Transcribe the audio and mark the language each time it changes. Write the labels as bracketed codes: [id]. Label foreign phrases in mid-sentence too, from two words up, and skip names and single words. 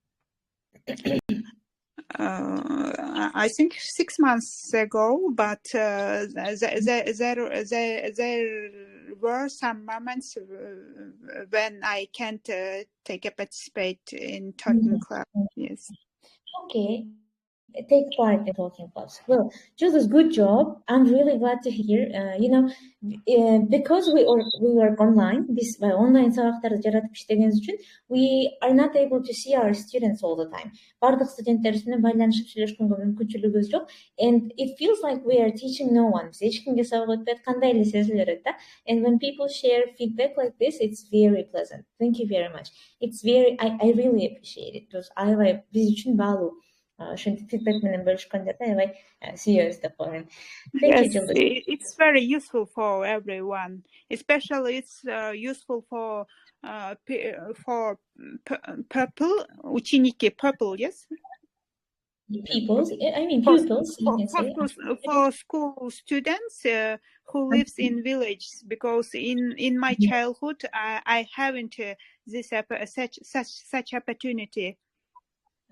[en] I think 6 months ago, but there were some moments when I can't participate in talking club. Yes. Okay. Take part in talking clubs. Well, Jules, good job. I'm really glad to hear. Because we work online, this online [ky] сабактарды жаратып иштегенибиз үчүн, [en] we are not able to see our students all the time. [ky] Бардык студенттер менен байланышып сүйлөшкөнгө мүмкүнчүлүгүбүз жок. [en] And it feels like we are teaching no one. [ky] Биз эч кимге сабак өтпөй аткандай эле сезилет да. [en] And when people share feedback like this, it's very pleasant. Thank you very much. It's very, I really appreciate it. [ky] Because биз үчүн баалуу. Feedback менен бөлүшкөндөрдө аябай сүйөбүз деп коеюн. [en] Yes, it's very useful for everyone. Especially it's useful for pupil, ученики, pupil, yes? Pupils. For school students who lives in villages, because in my childhood I haven't such opportunity.